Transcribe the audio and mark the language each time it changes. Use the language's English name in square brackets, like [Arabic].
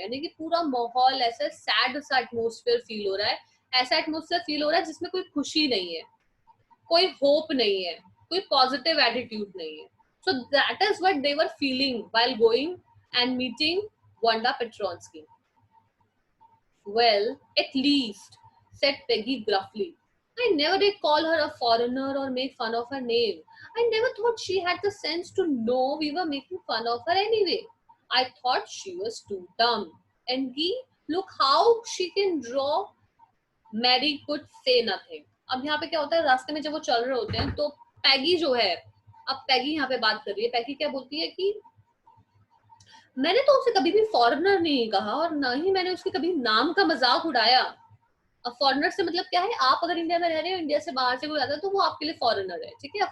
[Hindi] यानी कि पूरा माहौल ऐसा सैड सा एटमोस्फेयर फील हो रहा है, ऐसा एटमोस्फेयर फील हो रहा है जिसमें कोई खुशी नहीं है, कोई होप नहीं है, कोई पॉजिटिव एटीट्यूड नहीं है। [English] So that is what they were feeling while going and meeting Wanda Petronsky. Well, at least, said Peggy gruffly. I never did call her a foreigner or make fun of her name. I never thought she had the sense to know we were making fun of her anyway. I thought she was too dumb. And Gee, look how she can draw. Mary could say nothing. [Hindi] अब यहाँ पे क्या होता है, रास्ते में जब वो चल रहे होते हैं तो पैगी जो है, अब पैगी यहाँ पे बात कर रही है। पैगी क्या बोलती है कि मैंने तो उसे कभी भी फॉरेनर नहीं कहा और ना ही मैंने उसके कभी नाम का मजाक उड़ाया। अब फॉरेनर से मतलब क्या है, आप अगर इंडिया में रह रहे हो, इंडिया से बाहर से कोई आता है तो वो आपके लिए फॉरेनर है, ठीक है।